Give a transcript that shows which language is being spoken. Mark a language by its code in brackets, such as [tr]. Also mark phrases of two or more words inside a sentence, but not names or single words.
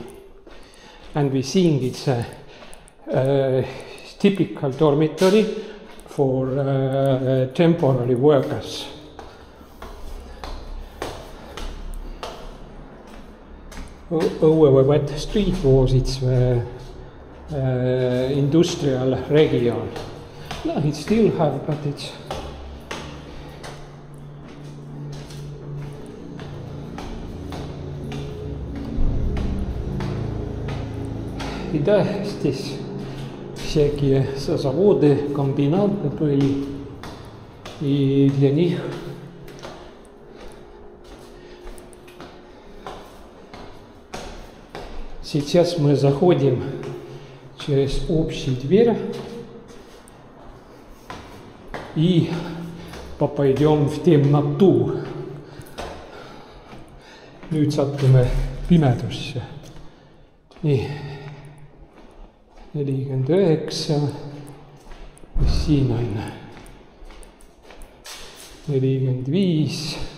[en] And we seeing it's a typical dormitory for temporary workers. Over wet street was its industrial region. No, it still have, but it's [ru] и да, здесь всякие заводы, комбинаты были, и для них сейчас мы заходим через общую дверь и попадем в темноту. [et] Nüüd satume pimedusse. Nii. 49, mis siin on? 45.